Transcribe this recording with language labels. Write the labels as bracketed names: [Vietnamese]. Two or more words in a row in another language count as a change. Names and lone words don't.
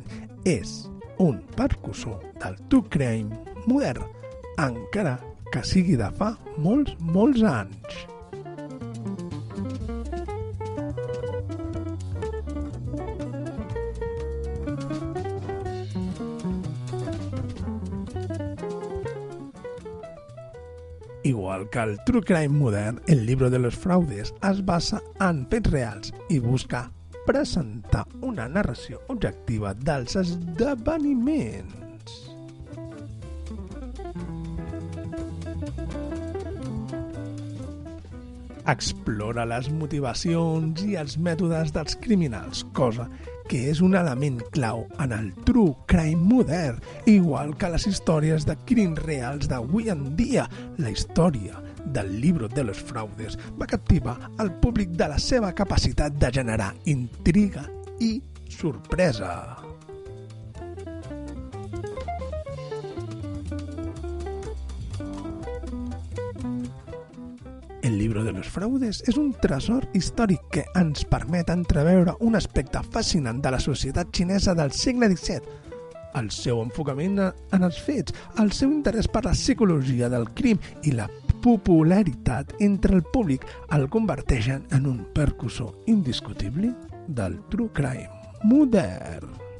[Catalan] És un precursor del [English] true crime [Catalan] modern, encara que sigui de fa molts anys. Igual que el [English] true crime [Catalan] modern, el Libro de los Fraudes es basa en fets reals i busca presentar una narració objectiva dels esdeveniments. Explora les motivacions i els mètodes dels criminals, cosa que és un element clau en el [English] true crime [Catalan] modern, igual que les històries de crims reals d'avui en dia. La història del Libro de los Fraudes va captivar el públic de la seva capacitat de generar intriga i sorpresa. El Libro de los Fraudes és un tresor històric que ens permet entreveure un aspecte fascinant de la societat xinesa del segle XVII, el seu enfocament en els fets, el seu interès per la psicologia del crim i la popularitat entre el públic el converteixen en un precursor indiscutible del [English] true crime [Catalan] modern.